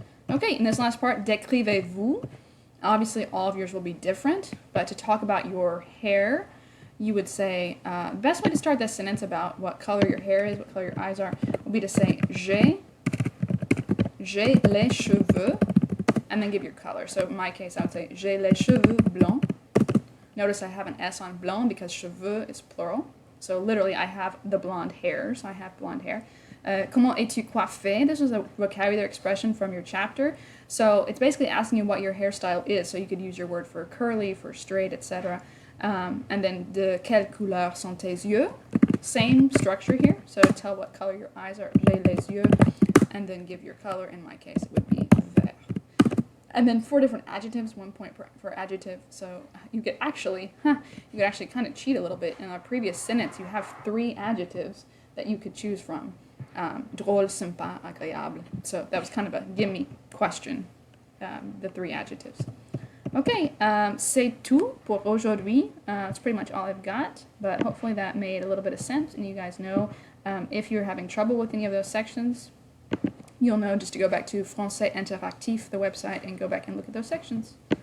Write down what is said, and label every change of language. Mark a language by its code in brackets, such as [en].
[en] Okay, in this last part, décrivez-vous. Obviously, all of yours will be different, but to talk about your hair, you would say, the best way to start this sentence about what color your hair is, what color your eyes are, would be to say, [fr] j'ai les cheveux, [en] and then give your color. So in my case, I would say, [fr] j'ai les cheveux blancs. [en] Notice I have an S on blanc because cheveux is plural. So literally, I have the blonde hairs. I have blonde hair. [fr] Comment es-tu coiffé? [en] This is a vocabulary expression from your chapter. So it's basically asking you what your hairstyle is. So you could use your word for curly, for straight, etc. And then [fr] de quelle couleur sont tes yeux? [en] Same structure here. So tell what color your eyes are. [fr] J'ai les yeux. [en] And then give your color. In my case, it would be vert. And then 4 different adjectives, 1 point per adjective. So you could actually kind of cheat a little bit. In our previous sentence, you have 3 adjectives that you could choose from. Drôle, sympa, agréable. So that was kind of a gimme question, the 3 adjectives. [fr] Okay, c'est tout pour aujourd'hui. [en] That's pretty much all I've got, but hopefully that made a little bit of sense, and you guys know if you're having trouble with any of those sections, you'll know just to go back to Français Interactif, the website, and go back and look at those sections.